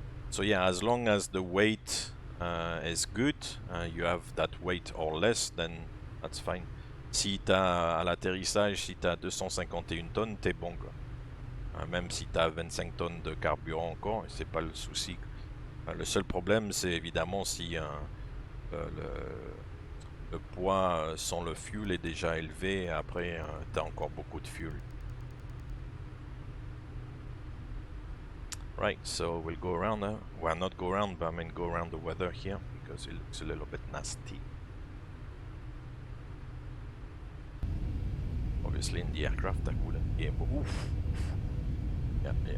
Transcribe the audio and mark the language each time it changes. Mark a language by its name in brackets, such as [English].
[English] So yeah, as long as the weight is good, you have that weight or less, then that's fine. [French] Si t'as à l'atterrissage, si t'as 251 tonnes, t'es bon quoi. Même si t'as 25 tonnes de carburant encore, c'est pas le souci. Le seul problème, c'est évidemment si le poids sans le fuel est déjà élevé, et après t'as encore beaucoup de fuel. [English] Right, so we'll go around now. Well, not go around, but I mean go around the weather here, because it looks a little bit nasty. Obviously in the aircraft I wouldn't be able... Oof. Yeah.